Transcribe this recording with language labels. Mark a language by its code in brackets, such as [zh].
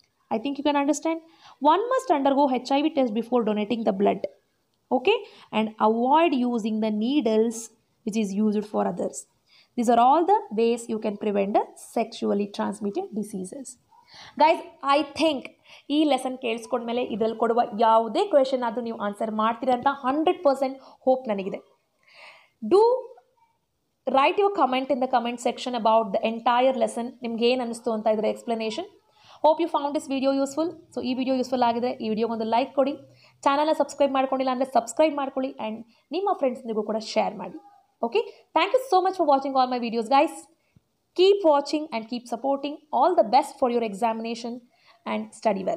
[en] I think you can understand. One must undergo HIV test before donating the blood. Okay? And avoid using the needles which is used for others. These are all the ways you can prevent the sexually transmitted diseases. Guys, I think [kn] ಈ lesson ಕೇಳಿಸ್ಕೊಂಡ್ಮೇಲೆ ಇದರಲ್ಲಿ ಕೊಡುವ ಯಾವುದೇ question ಆದರೂ ನೀವು answer ಮಾಡ್ತೀರಾ ಅಂತ 100% hope ನನಗಿದೆ. [en] Do write your comment in the comment section about the entire lesson. [kn] ನಿಮ್ಗೆ ಏನು ಅನ್ನಿಸ್ತು ಅಂತ ಇದರ explanation. [en] Hope you found this video useful. [kn] So ಈ ವಿಡಿಯೋ ಯೂಸ್ಫುಲ್ ಆಗಿದ್ರೆ ಈ ವಿಡಿಯೋಗೊಂದು ಲೈಕ್ ಕೊಡಿ, ಚಾನಲ್ನ ಸಬ್ಸ್ಕ್ರೈಬ್ ಮಾಡ್ಕೊಂಡಿಲ್ಲ ಅಂದರೆ ಸಬ್ಸ್ಕ್ರೈಬ್ ಮಾಡ್ಕೊಳ್ಳಿ, ಆ್ಯಂಡ್ ನಿಮ್ಮ ಫ್ರೆಂಡ್ಸ್ನಿಗೂ ಕೂಡ ಶೇರ್ ಮಾಡಿ. [en] Okay, thank you so much for watching all my videos guys. Keep watching and keep supporting. All the best for your examination and study well.